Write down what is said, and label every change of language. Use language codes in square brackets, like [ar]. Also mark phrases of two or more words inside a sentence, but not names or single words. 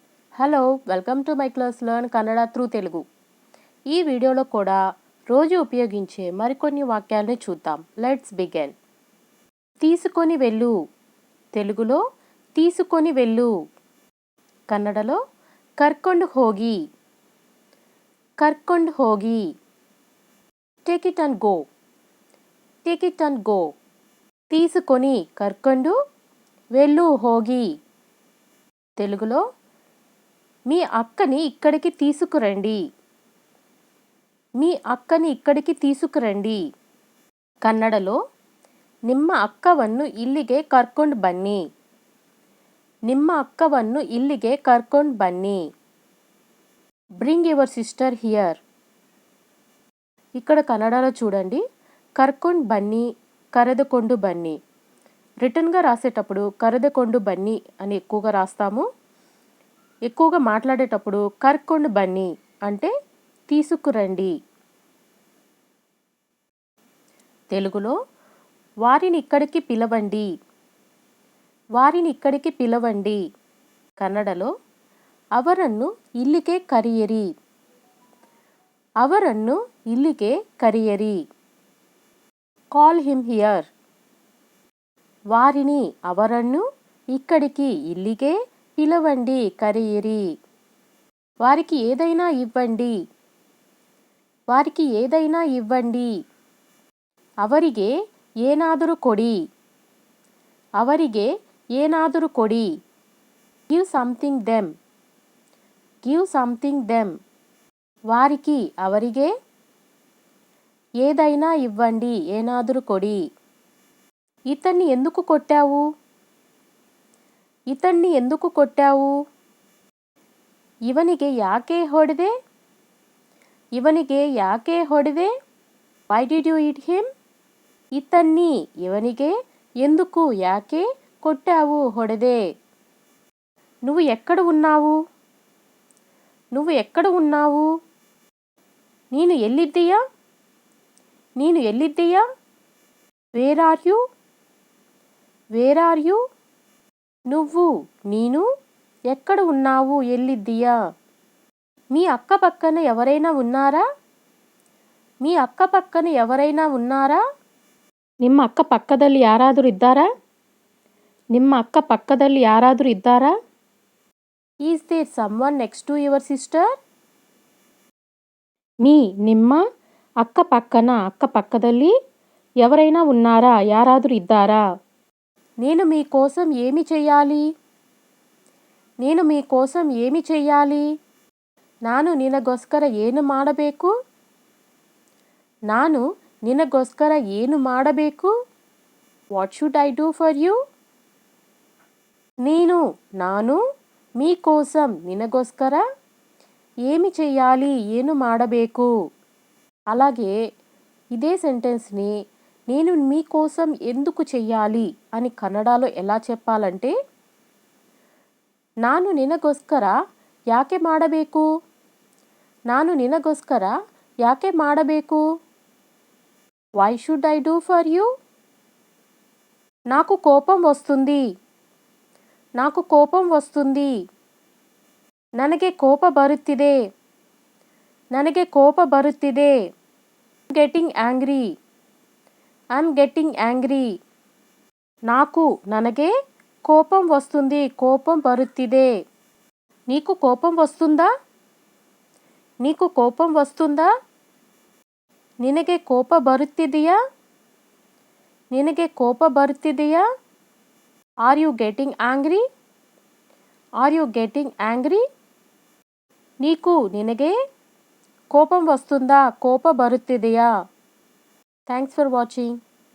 [en] Hello welcome to my class learn Kannada through Telugu. [te] ఈ వీడియోలో కూడా రోజు ఉపయోగించే మరికొన్ని వాక్యాలను చూద్దాం. [en] Let's begin. [te] తీసుకొని వెళ్ళు. తెలుగులో తీసుకొని వెళ్ళు. కన్నడలో [kn] ಕರ್ಕೊಂಡ್ ಹೋಗಿ. ಕರ್ಕೊಂಡ್ ಹೋಗಿ. [en] Take it and go. Take it and go. [te] తీసుకొని కర్కొండు వెళ్ళు హోగి. తెలుగులో మీ అక్కని ఇక్కడికి తీసుకురండి. మీ అక్కని ఇక్కడికి తీసుకురండి. [kn] కన్నడలో ನಿಮ್ಮ ಅಕ್ಕವನ್ನು ಇಲ್ಲಿಗೆ ಕರ್ಕೊಂಡು ಬನ್ನಿ. ನಿಮ್ಮ ಅಕ್ಕವನ್ನು ಇಲ್ಲಿಗೆ ಕರ್ಕೊಂಡು ಬನ್ನಿ. [en] Bring your sister here. [te] ఇక్కడ కన్నడలో చూడండి, [kn] ಕರ್ಕೊಂಡ್ ಬನ್ನಿ, ಕರೆದಕೊಂಡು ಬನ್ನಿ. [te] రిటర్న్గా రాసేటప్పుడు [kn] ಕರೆದಕೊಂಡು ಬನ್ನಿ [te] అని ఎక్కువగా రాస్తాము. ఎక్కువగా మాట్లాడేటప్పుడు [kn] ಕರ್ಕೊಂಡ್ ಬನ್ನಿ [te] అంటే తీసుకురండి. తెలుగులో వారిని ఇక్కడికి పిలవండి. వారిని ఇక్కడికి పిలవండి. కన్నడలో [kn] ಅವರನ್ನು ಇಲ್ಲಿಗೆ ಕರೆಯಿರಿ. ಅವರನ್ನು ಇಲ್ಲಿಗೆ ಕರೆಯಿರಿ. [en] Call him here. [te] వారిని ಅವರನ್ನು ఇక్కడికి ఇల్లిగే పిలవండి, కరెయిరి. వారికి ఏదైనా ఇవ్వండి. వారికి ఏదైనా ఇవ్వండి. [kn] ಅವರಿಗೆ ಏನಾದರೂ ಕೊಡಿ. ಅವರಿಗೆ ಏನಾದರೂ ಕೊಡಿ. [en] Give something them. Give something them. [te] వారికి ಅವರಿಗೆ ఏదైనా ఇవ్వండి, [kn] ಏನಾದರೂ ಕೊಡಿ. [te] ఇతన్ని ఎందుకు కొట్టావు? ఇతన్ని ఎందుకు కొట్టావు? [kn] ಇವನಿಗೆ ಯಾಕೆ ಹೊಡೆದೆ? ಇವನಿಗೆ ಯಾಕೆ ಹೊಡೆದೆ? [en] Why did you hit him? [te] ఇతన్ని ಇವನಿಗೆ ఎందుకు యాకే కొట్టావు, ಹೊಡೆದೆ. నువ్వు ఎక్కడ ఉన్నావు? నువ్వు ఎక్కడ ఉన్నావు? [kn] ನೀನು ಎಲ್ಲಿದ್ದೀಯಾ? ನೀನು ಎಲ್ಲಿದ್ದೀಯಾ? [en] Where are you? Where are you? [te] నువ్వు, ನೀನು ఎక్కడ ఉన్నావు, ఎల్లిద్దీయా? మీ అక్క పక్కన ఎవరైనా ఉన్నారా? మీ అక్క పక్కన ఎవరైనా ఉన్నారా? [kn] ನಿಮ್ಮ ಅಕ್ಕ ಪಕ್ಕದಲ್ಲಿ ಯಾರಾದರೂ ಇದ್ದಾರಾ? ನಿಮ್ಮ ಅಕ್ಕ ಪಕ್ಕದಲ್ಲಿ ಯಾರಾದರೂ ಇದ್ದಾರಾ? [en] Is there someone next to your sister? [te] మీ ನಿಮ್ಮ అక్క పక్కన, అక్క పక్కದಲ್ಲಿ ఎవరైనా ఉన్నారా, యారాದರೂ ఇದ್ದಾరా? నేను మీకోసం ఏమి చెయ్యాలి? నేను మీకోసం ఏమి చెయ్యాలి? [kn] ನಾನು ನಿನಗೋಸ್ಕರ ಏನು ಮಾಡಬೇಕು? ನಾನು ನಿನಗೋಸ್ಕರ ಏನು ಮಾಡಬೇಕು? [en] What should I do for you? [te] ನಾನು మీకోసం నినగోస్కర ఏమి చెయ్యాలి, [kn] ಏನು ಮಾಡಬೇಕು. [te] అలాగే ఇదే సెంటెన్స్ని నేను మీకోసం ఎందుకు చెయ్యాలి అని కన్నడలో ఎలా చెప్పాలంటే, [kn] ನಾನು ನಿನಗೋಸ್ಕರ ಯಾಕೆ ಮಾಡಬೇಕು? ನಾನು ನಿನಗೋಸ್ಕರ ಯಾಕೆ ಮಾಡಬೇಕು? [en] Why should I do for you? [te] నాకు కోపం వస్తుంది. నాకు కోపం వస్తుంది. [kn] ನನಗೆ ಕೋಪ ಬರುತ್ತಿದೆ. ನನಗೆ ಕೋಪ ಬರುತ್ತಿದೆ. [en] Getting angry. I am getting angry. [te] నాకు, ನನಗೆ కోపం వస్తుంది, కోపం బరుತ್ತಿದೆ. నీకు కోపం వస్తుందా? నీకు కోపం వస్తుందా? [kn] ನಿನಗೆ ಕೋಪ ಬರುತ್ತಿದೆಯಾ? ನಿನಗೆ ಕೋಪ ಬರುತ್ತಿದೆಯಾ? [en] Are you getting angry? Are you getting angry? [te] నీకు, ನಿನಗೆ కోపం వస్తుందా, కోప బరుತ್ತಿದೆಯా? [en] Thanks for watching.